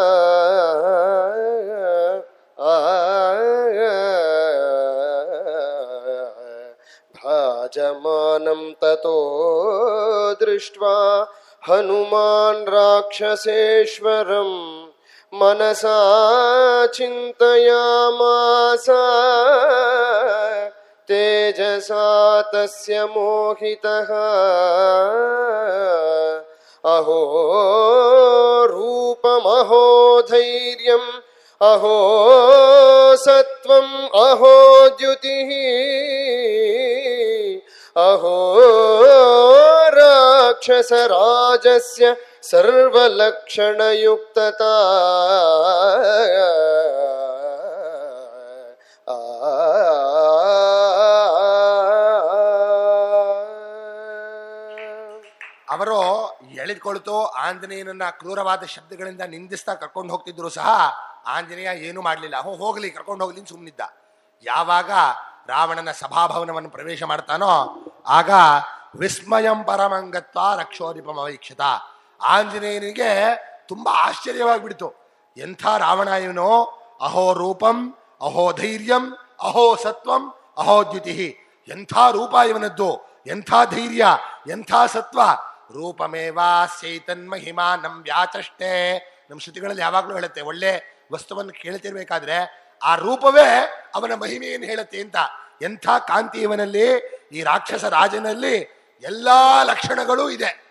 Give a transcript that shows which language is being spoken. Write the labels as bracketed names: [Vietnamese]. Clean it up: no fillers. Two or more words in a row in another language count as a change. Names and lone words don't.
[Sanskrit] ಭಾಜಮಾನಂ ತತೋ ದೃಷ್ಟ್ವಾ ಹನುಮಾನ್ ರಾಕ್ಷಸೇಶ್ವರಂ ಮನಸಾ ಚಿಂತಯಾಮಾಸ ತೇಜಸಾ ತಸ್ಯ ಮೋಹಿತಃ. ಅಹೋ ರೂಪಮಹೋ ಧೈರ್ಯಂ ಅಹೋ ಸತ್ವಂ ಅಹೋ ದ್ಯುತಿಃ ಅಹೋ ರಾಕ್ಷಸರಾಜಸ್ಯ ಸರ್ವಲಕ್ಷಣಯುಕ್ತತಾ. [Kannada] ಅವರು ಎಳೆದುಕೊಳ್ತು ಆಂಜನೇಯನನ್ನ ಕ್ರೂರವಾದ ಶಬ್ದಗಳಿಂದ ನಿಂದಿಸ್ತಾ ಕರ್ಕೊಂಡು ಹೋಗ್ತಿದ್ರು ಸಹ ಆಂಜನೇಯ ಏನು ಮಾಡಲಿಲ್ಲ. ಹೋಗ್ಲಿ ಕರ್ಕೊಂಡು ಹೋಗ್ಲಿ ಸುಮ್ಮನಿದ್ದ. ಯಾವಾಗ ರಾವಣನ ಸಭಾಭವನವನ್ನು ಪ್ರವೇಶ ಮಾಡ್ತಾನೋ ಆಗ [Sanskrit] ವಿಸ್ಮಯಂ ಪರಮಂಗತ್ವ ರಕ್ಷೋಧಿಪಮವೀಕ್ಷತ. [Kannada] ಆಂಜನೇಯನಿಗೆ ತುಂಬಾ ಆಶ್ಚರ್ಯವಾಗಿಬಿಡ್ತು. ಎಂಥ ರಾವಣ ಇವನು! [Sanskrit] ಅಹೋ ರೂಪಂ ಅಹೋ ಧೈರ್ಯಂ ಅಹೋ ಸತ್ವಂ ಅಹೋ ದ್ಯುತಿ. [Kannada] ಎಂಥ ರೂಪ ಇವನದ್ದು, ಎಂಥ ಧೈರ್ಯ, ಎಂಥ ಸತ್ವ. [Sanskrit] ರೂಪಮೇವಾಸ್ಯೈತನ್ಮಹಿಮಾ ನಮ್ ವ್ಯಾಚಷ್ಟೇ. [Kannada] ನಮ್ಮ ಶ್ರುತಿಗಳಲ್ಲಿ ಯಾವಾಗಲೂ ಹೇಳುತ್ತೆ, ಒಳ್ಳೆ ವಸ್ತುವನ್ನು ಕೇಳ್ತಿರ್ಬೇಕಾದ್ರೆ ಆ ರೂಪವೇ ಅವನ ಮಹಿಮೆಯನ್ನು ಹೇಳುತ್ತೆ ಅಂತ. ಎಂಥ ಕಾಂತಿ ಇವನಲ್ಲಿ, ಈ ರಾಕ್ಷಸ ರಾಜನಲ್ಲಿ ಎಲ್ಲಾ ಲಕ್ಷಣಗಳೂ ಇದೆ.